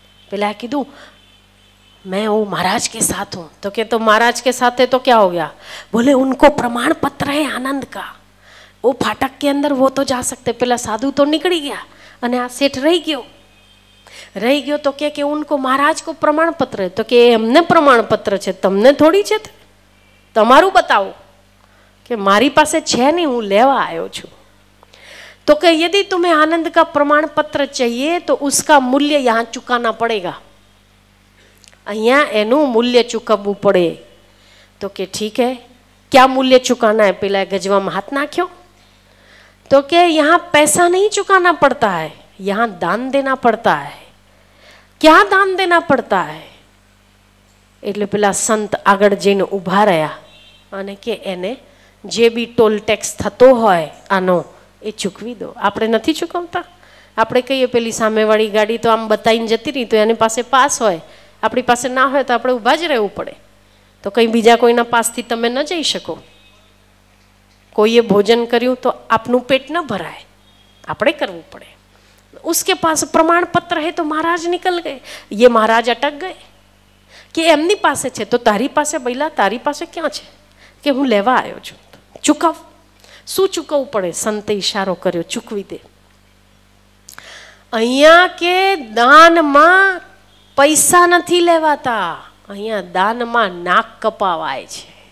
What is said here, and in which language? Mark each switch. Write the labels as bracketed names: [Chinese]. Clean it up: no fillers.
[Gujarati] પેલા કીધું [Hindi] मैं वो महाराज के साथ हूँ. तो क्या तो महाराज के साथ है तो क्या हो गया? बोले उनको प्रमाण पत्र है आनंद का, वो फाटक के अंदर वो तो जा सकते. [Gujarati] પેલા સાધુ તો નીકળી ગયા અને આ શેઠ રહી ગયો. તો કે [Hindi] ઉनको महाराज को प्रमाण पत्र है. [Gujarati] तो કે એમને પ્રમાણ પત્ર છે, તમને થોડી છે. તમારું બતાવો. કે મારી પાસે છે નહીં, હું લેવા આવ્યો છું. [Hindi] तो कि यदि तुम्हें आनंद का प्रमाण पत्र चाहिए तो उसका मूल्य यहाँ चुकाना पड़ेगा. [Gujarati] અહીંયા એનું મૂલ્ય ચૂકવવું પડે. તો કે [Hindi] ठीक है, क्या मूल्य चुकाना है? [Gujarati] પેલા ગજવામાં હાથ નાખ્યો. [Hindi] तो कि यहाँ पैसा नहीं चुकाना पड़ता है, यहाँ दान देना पड़ता है. क्या दान देना पड़ता है? [Gujarati] એટલે પેલા સંત આગળ જઈને ઊભા રહ્યા અને કે એને જે બી ટોલ ટેક્સ થતો હોય આનો એ ચૂકવી દો. આપણે નથી ચૂકવતા. આપણે કહીએ પેલી સામેવાળી ગાડી તો આમ બતાવીને જતી રહી, તો એની પાસે પાસ હોય, આપણી પાસે ના હોય તો આપણે ઊભા જ રહેવું પડે. તો કંઈ બીજા કોઈના પાસથી તમે ન જઈ શકો. કોઈએ ભોજન કર્યું તો આપનું પેટ ન ભરાય, આપણે કરવું પડે. [Hindi] उसके पास प्रमाण पत्र है तो महाराज निकल गए. ये महाराज अटक गए कि [Gujarati] એમની પાસે છે તો તારી પાસે બૈલા, તારી પાસે ક્યાં છે? કે હું લેવા આવ્યો છું, ચૂકવ. શું ચૂકવવું પડે? સંતે ઈશારો કર્યો, ચૂકવી દે. અહીંયા કે દાનમાં પૈસા નથી લેવાતા, અહીંયા દાનમાં નાક કપાવાય છે.